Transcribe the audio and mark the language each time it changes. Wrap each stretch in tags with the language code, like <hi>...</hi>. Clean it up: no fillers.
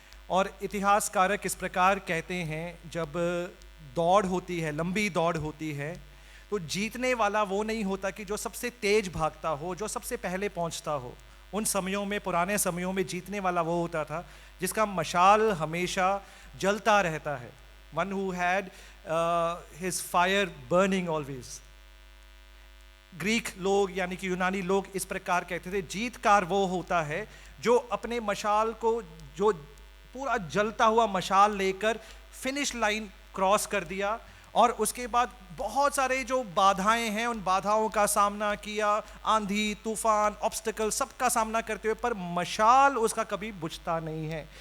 <hi>और इतिहासकारक इस प्रकार कहते हैं, जब दौड़ होती है, लंबी दौड़ होती है, तो जीतने वाला वो नहीं होता कि जो सबसे तेज भागता हो, जो सबसे पहले पहुंचता हो। उन समयों में, पुराने समयों में जीतने वाला वो होता था जिसका मशाल हमेशा जलता रहता है।</hi> <en>One who had his fire burning always.</en> <hi>Greek लोग यानी कि यूनानी लोग इस प्रकार कहते थे, जीतकार वो होता है जो अपने मशाल को, जो पूरा जलता हुआ मशाल लेकर फिनिश लाइन क्रॉस कर दिया और उसके बाद बहुत सारे जो बाधाएं हैं उन बाधाओं का सामना किया, आंधी, तूफान, ऑब्स्टिकल, सबका सामना करते हुए, पर मशाल उसका कभी बुझता नहीं है।</hi>